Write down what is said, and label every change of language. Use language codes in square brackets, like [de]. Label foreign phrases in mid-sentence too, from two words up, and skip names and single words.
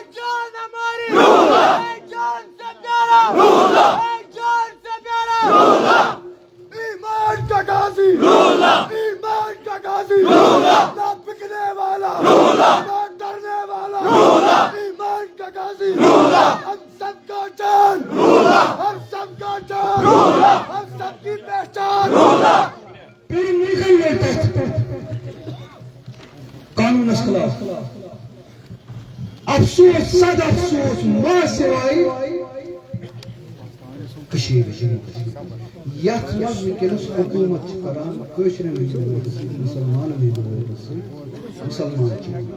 [ur] جان ہماری رولا اے جان سے پیارا رولا اے جان سے پیارا رولا ایمان کا غازی رولا ایمان کا غازی رولا نہ بکنے والا رولا نہ ڈرنے والا رولا ایمان کا غازی رولا ہم سب کا جان رولا ہم سب کا جان رولا ہم سب کی پہچان رولا [ks] پوٗرٕ مُلکن لٔگۍ تتھ قانوٗنس خلاف افسوس صد افسوس ما سوائے کٔشیٖرِ یتھ منٛز وٕنکیٚنس حکوٗمت چھِ کران کٲشرٮ۪ن ہٕنٛدِ ووٹہٕ سۭتۍ مسلمانن ہٕنٛدِ ووٹہٕ سۭتۍ مسلمان چھِ